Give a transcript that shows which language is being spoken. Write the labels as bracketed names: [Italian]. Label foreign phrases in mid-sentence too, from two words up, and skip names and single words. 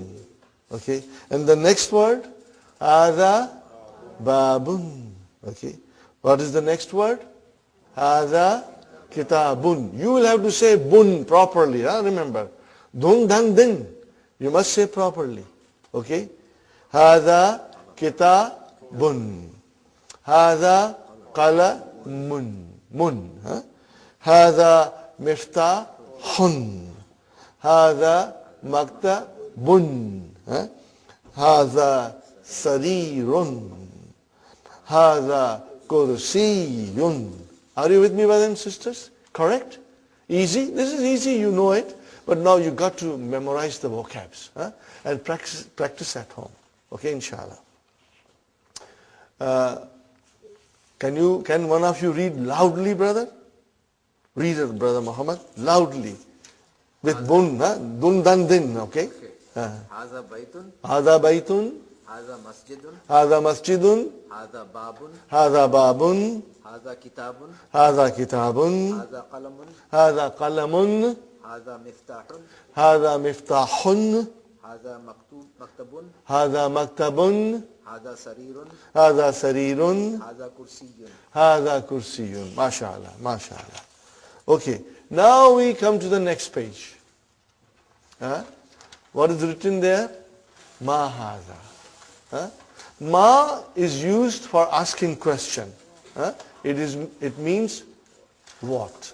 [English] Okay. And the next word? [Arabic] هذا بابٌ. [English] Okay. What is the next word? [Arabic] هذا كتابٌ. [English] You will have to say bun properly. Remember. Dun dan din. You must say properly. Okay. [Arabic] هذا كتابٌ. هذا قلمٌ. مٌ. هذا مفتاحٌ. هذا مكتبٌ. هذا سريرٌ. هذا كرسيٌّ. [English] Are you with me, brothers and sisters? Correct? Easy? This is easy, you know it. But now you got to memorize the vocabs and practice at home. Okay, [Arabic] إن شاء الله. [English] Can one of you read loudly, brother? Read it, brother Muhammad, loudly. With bun, dun dan din, okay? [Arabic] هذا بيتٌ. هذا بيتٌ. هذا مسجدٌ. هذا مسجدٌ. هذا بابٌ. هذا بابٌ. هذا كتابٌ. هذا كتابٌ. هذا قلمٌ. هذا قلمٌ. هذا مفتاحٌ. هذا مفتاحٌ. هذا مكتبٌ. هذا مكتبٌ. هذا سريرٌ. هذا سريرٌ. هذا كرسيٌّ. هذا كرسيٌّ. ما شاء الله، ما شاء الله. [English] Okay, now we come to the next page. What is written there? [Arabic] ما هذا. [English] Ma is used for asking question. It means what?